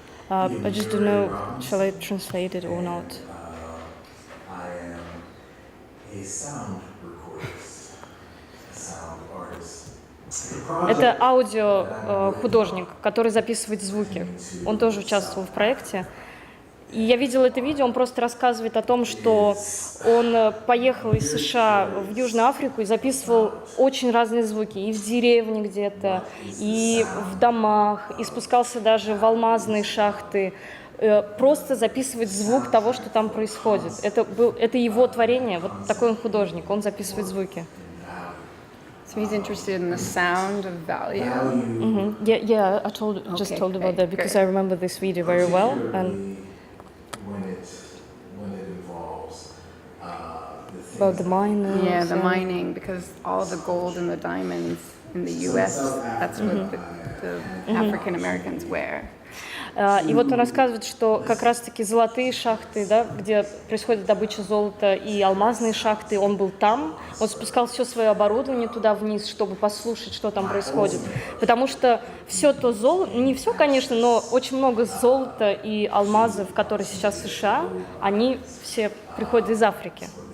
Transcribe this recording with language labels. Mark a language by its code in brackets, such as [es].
[en] I just don't know, shall I translate it or not? I am a sound recordist, a sound artist. [ru] Это аудио-художник, который записывает звуки. Он тоже участвовал в проекте. И я видела это видео, он просто рассказывает о том, что он поехал из США в Южную Африку и записывал очень разные звуки. И в деревне где-то, и в домах, и спускался даже в алмазные шахты. Просто записывать звук того, что там происходит. Это его творение, вот такой он художник, он записывает звуки. [en] So he's interested in the sound of value. Yeah, I just told about that because I remember this video very well. And When it involves the about the mining. Yeah, the mining, because all the gold and the diamonds in the U.S., that's what the African Americans wear. [ru] И вот он рассказывает, что как раз-таки золотые шахты, да, где происходит добыча золота, и алмазные шахты, он был там, он спускал все свое оборудование туда вниз, чтобы послушать, что там происходит. Потому что все то золото, не все, конечно, но очень много золота и алмазов, которые сейчас в США, они все приходят из Африки.